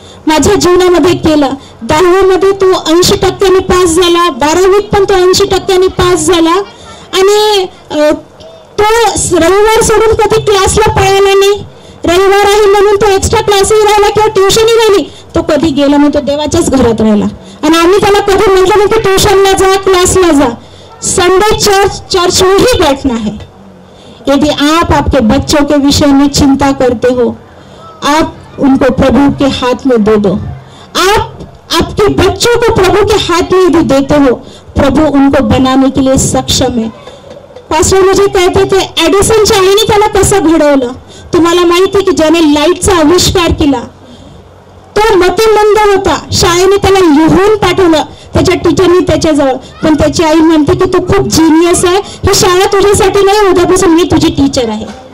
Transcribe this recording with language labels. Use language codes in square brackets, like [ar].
[mr] माझ्या जीवनामध्ये केलं. 10वी मध्ये तो 80% पास झाला, 12वीत पण तो 80% पास झाला. आणि तो रविवार सोडून कधी क्लासला पळाला नाही. रविवार आहे म्हणून तो एक्स्ट्रा क्लासही राहिला किंवा ट्युशनही राहिली, तो कधी गेला नाही. तो देवाच्याच घरात राहिला. आणि आम्ही त्याला कधी म्हटलं नाही की ट्युशनला जा, क्लासला जा. [hi] संडे चर्च में ही बैठना है. यदि आप आपके बच्चों के विषय में चिंता करते हो, आप उनको प्रभु के हाथ में दे दो. आप आपके बच्चों को प्रभु के हाथ में यदि देते हो, प्रभु उनको बनाने के लिए सक्षम है. [mr] पास्टर [hi] मुझे कहते थे [mr] एडिसनच्या आईने त्याला कसं घडवलं. तुम्हाला माहिती आहे की ज्याने लाईटचा आविष्कार केला तो मतिमंद होता. शाळेने त्याला लिहून पाठवलं त्याच्या टीचरनी त्याच्याजवळ. पण त्याची आई म्हणते की तू खूप जिनियस आहे, ही शाळा तुझ्यासाठी नाही, उद्यापासून मी तुझी टीचर आहे.